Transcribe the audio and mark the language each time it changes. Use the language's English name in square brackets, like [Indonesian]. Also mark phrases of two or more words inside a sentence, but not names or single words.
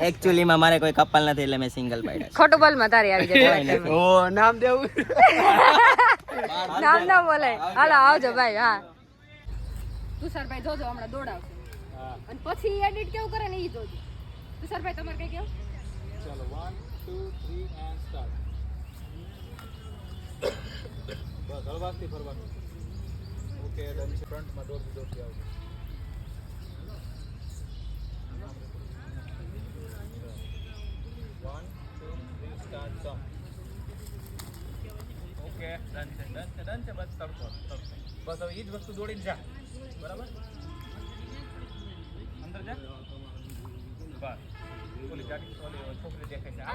[Gujarati] એક્ચ્યુઅલી માં મારે કોઈ કપલ નથી એટલે મેં સિંગલ પાડ્યા. ખોટું બોલમાં તારી આવી જાય. ઓ નામ દેવું, નામ ના બોલાય. હાલો આવજો ભાઈ. હા તુષારભાઈ જોજો હમણાં દોડાવશે અને પછી એડિટ કેવું કરે ને એ જોજો. તુષારભાઈ તમારે કઈ કેવું? ચલો 1 2 3 [English] and start. [Gujarati] બસ હળવાથી ફરવાનું. [English] okay done [Gujarati] છે. ફ્રન્ટમાં દોરથી આવજો. 1 2 3 [English] start song. okay done [Gujarati] છે બસ તડકો. બસ હવે એ જ વસ્તુ દોડીને જા. બરાબર અંદર જા. બસ ઓલી ગાડી ઓલી છોકરી દેખાય છે.